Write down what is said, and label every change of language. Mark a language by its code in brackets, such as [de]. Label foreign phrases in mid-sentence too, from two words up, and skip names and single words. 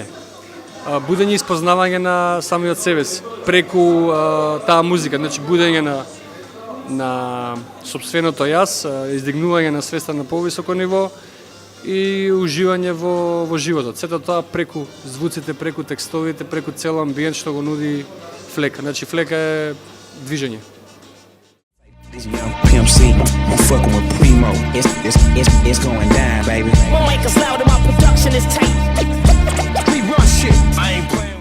[mk] Будење и испознавање на самиот себе си, преку таа музика, значи будење на собственото јас, издигнување на свеста на повисоко ниво и уживање во животот. Сето тоа преку звуците, преку текстовите, преку цел амбиент што го нуди флека. Значи флека е движење. [en] This young Pimp C, I'm fucking with Primo. It's going down, baby. My mic is loud and my production is tight. We run shit. I ain't playing.